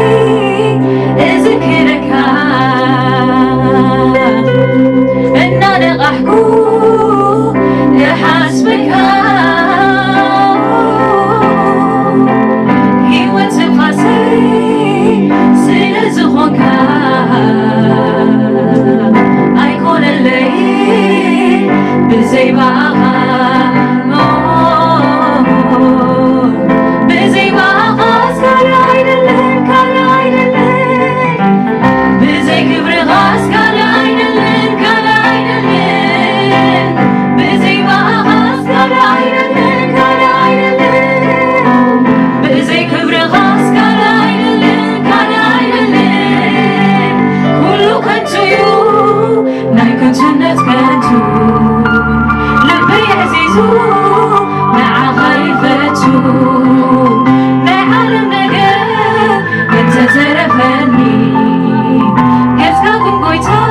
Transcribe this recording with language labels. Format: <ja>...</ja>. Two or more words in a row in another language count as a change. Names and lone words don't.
<ti>እዝክረካ እናነቓሕኩ እሓስበካ ህይወት ትንፋሰይ ስለ ዝኾንካ ኣይኮነለይ ብዘይባኻ</ti> <am>ብዘይባኻ እስካለ አይደለም ካለ አይደለም</am> <ti>ብዘይ ክብርኻ</ti> <am>እስካለ አይደለም ካለ አይደለም</am> <ti>ብዘይባኻ</ti> <am>እስካለ አይደለም ካለ አይደለም</am> <ti>ብዘይ ክብርኻ</ti> <am>እስካለ አይደለም ካለ አይደለም</am> <ti>ኩሉ ከንቱ እዩ ናይ ከንቱነት ከንቱ ልበይ ዓዚዙ ንዓኻ ይፈቱ ናይ ዓለም ነገር እንተተረፈኒ ገዝካ ግን ጎይታ</ti>